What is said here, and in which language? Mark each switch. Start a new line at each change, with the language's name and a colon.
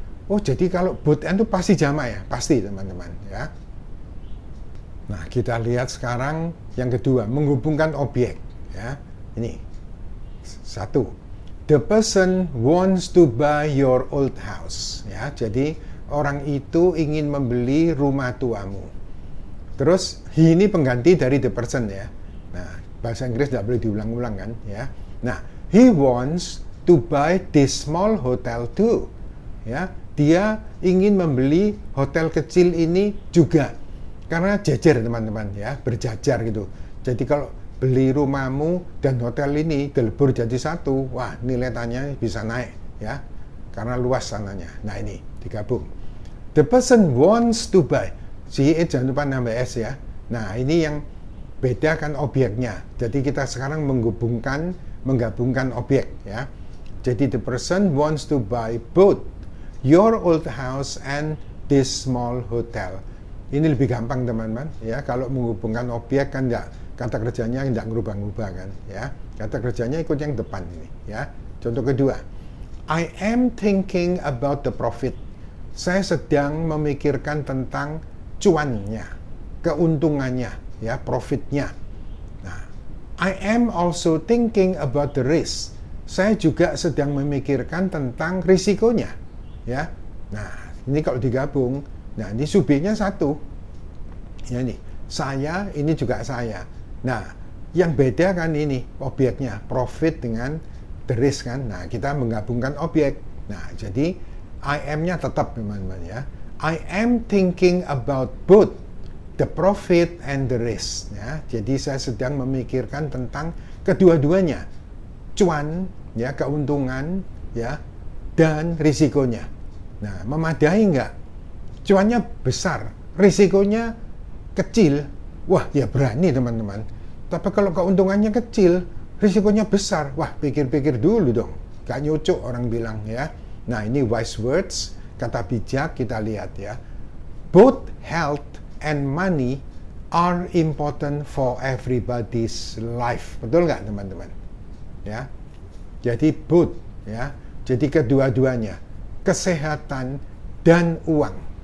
Indonesian: Oh, jadi kalau both and itu pasti jamak ya? Pasti teman-teman ya. Nah, kita lihat sekarang yang kedua, menghubungkan objek ya. Ini. Satu.
English: The person wants to buy your old house ya.
Indonesian: Jadi orang itu ingin membeli rumah tuamu. Terus he ini pengganti dari the person ya. Nah, bahasa Inggris tidak boleh diulang-ulang kan ya.
English: Nah, he wants to buy this small hotel too.
Indonesian: Ya, dia ingin membeli hotel kecil ini juga. Karena jajar teman-teman ya, berjajar gitu. Jadi kalau beli rumahmu dan hotel ini dilebur jadi satu, wah nilai tanya bisa naik ya. Karena luas sananya. Nah ini digabung.
English: The person wants to buy.
Indonesian: Si jangan lupa nambah S ya. Nah ini yang beda kan objeknya. Jadi kita sekarang menggabungkan objek ya. Jadi
English: the person wants to buy both your old house and this small hotel.
Indonesian: Ini lebih gampang teman-teman ya. Kalau menghubungkan objek kan enggak, kata kerjanya enggak ngerubah-ngerubah kan ya. Kata kerjanya ikut yang depan ini ya. Contoh kedua,
English: I am thinking about the profit.
Indonesian: Saya sedang memikirkan tentang cuannya, keuntungannya ya, profitnya.
English: Nah, I am also thinking about the risk.
Indonesian: Saya juga sedang memikirkan tentang risikonya ya. Nah, ini kalau digabung, nah ini subjeknya satu ya, ini saya, ini juga saya. Nah yang beda kan ini objeknya, profit dengan the risk kan. Nah kita menggabungkan objek. Nah jadi I am-nya tetap teman-teman ya.
English: I am thinking about both the profit and the risk ya.
Indonesian: Jadi saya sedang memikirkan tentang kedua-duanya, cuan ya, keuntungan ya, dan risikonya. Nah memadai nggak? Cuannya besar, risikonya kecil, wah ya berani teman-teman. Tapi kalau keuntungannya kecil, risikonya besar, wah pikir-pikir dulu dong. Gak nyucuk orang bilang ya. Nah ini
English: wise words,
Indonesian: kata bijak, kita lihat ya.
English: Both health and money are important for everybody's life.
Indonesian: Betul nggak teman-teman? Ya. Jadi both ya. Jadi kedua-duanya, kesehatan dan uang.